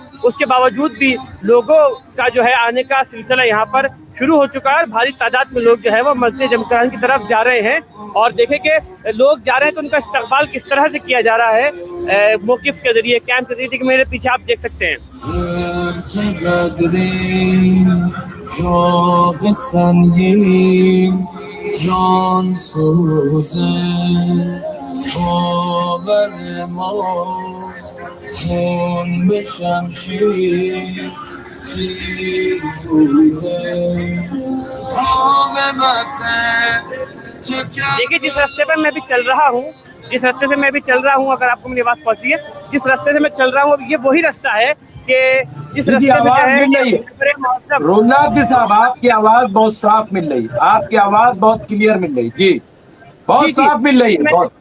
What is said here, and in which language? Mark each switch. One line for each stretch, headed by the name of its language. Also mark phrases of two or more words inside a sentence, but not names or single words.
Hindi: उसके बावजूद भी लोगों का जो है आने का सिलसिला यहाँ पर शुरू हो चुका है। भारी तादाद में लोग जो है वो मस्जिद जमकरान की तरफ जा रहे हैं। और देखें कि लोग जा रहे हैं तो उनका इस्तकबाल किस तरह से किया जा रहा है मौक़िफ़ के ज़रिए, कैंप के ज़रिए। मेरे पीछे आप देख सकते हैं।
Persian: جان سوزه باور ماست خون به شمشیر فیروزه
Hindi: देखिए जिस रास्ते पर मैं भी चल रहा हूँ, जिस रास्ते से मैं भी चल रहा हूँ, अगर आपको मेरी आवाज़ पहुँच रही है, जिस रास्ते से मैं चल रहा हूँ ये वही रास्ता है कि जिस रास्ते से आवाज मिल रही है। रोल्ला अब्दी साहब आपकी आवाज बहुत साफ मिल रही है, आपकी आवाज बहुत क्लियर मिल रही, जी बहुत साफ मिल रही है बहुत।